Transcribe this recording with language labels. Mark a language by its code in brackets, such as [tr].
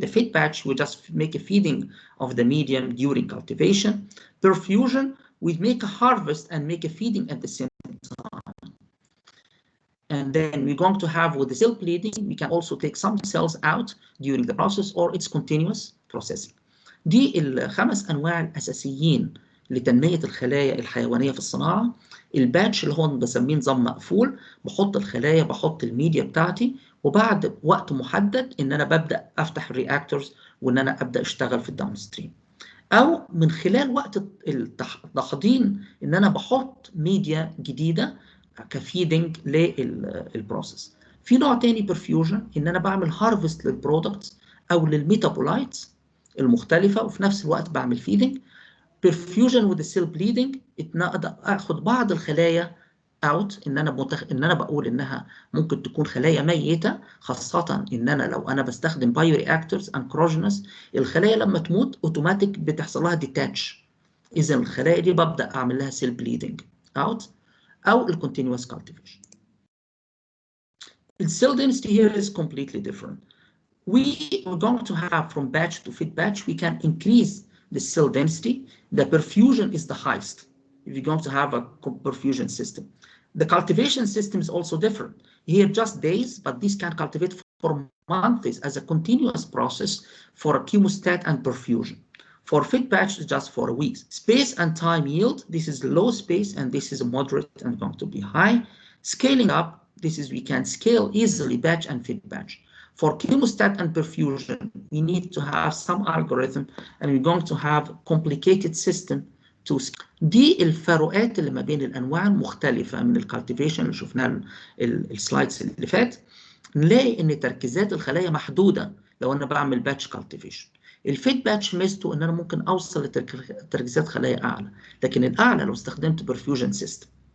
[en] The feed batch, we just make a feeding of the medium during cultivation. Perfusion, we make a harvest and make a feeding at the same time. And then we're going to have with the cell bleeding, we can also take some cells out during the process or it's continuous processing. [ar] دي الخمس أنواع الأساسيين لتنمية الخلايا الحيوانية في الصناعة. الباتش اللي هو بسميه نظام مقفول، بحط الخلايا بحط الميديا بتاعتي، وبعد وقت محدد إن أنا ببدأ أفتح الرياكتورز وإن أنا أبدأ أشتغل في الداون ستريم. أو من خلال وقت التحضير إن أنا بحط ميديا جديدة كفيدنج للبروسيس. في نوع تاني برفيوجن ان انا بعمل هارفست للبرودكتس او للميتابولايتس المختلفه وفي نفس الوقت بعمل فيدنج. برفيوجن وذ السيل بليدنج اقدر اخد بعض الخلايا اوت ان انا بقول انها ممكن تكون خلايا ميته، خاصه ان انا لو انا بستخدم بايو رياكتورز انكروجينس الخلايا لما تموت اوتوماتيك بتحصل لها ديتاتش، اذا الخلايا دي ببدا اعمل لها سيل بليدنج اوت أو الكونتينوس cultivation. [en] The cell density here is completely different. we're going to have from batch to feed batch, we can increase the cell density. The perfusion is the highest if you're going to have a perfusion system. The cultivation system is also different. Here just days, but this can cultivate for months as a continuous process for a chemostat and perfusion. For feed batch, just for weeks. Space and time yield, this is low space and this is moderate and going to be high. Scaling up, this is we can scale easily batch and feed batch. For chemostat and perfusion, we need to have some algorithm and we're going to have complicated system to scale. [ar] دي الفروقات اللي ما بين الأنواع المختلفة من الكالتيفيشن اللي شفناها السلايدز اللي فات. نلاقي إن تركيزات الخلايا محدودة لو أنا بعمل باتش كالتيفيشن. الفيد باتش ميزته إن أنا ممكن أوصل لتركيزات خلايا أعلى، لكن الأعلى لو استخدمت برفيوجن سيستم.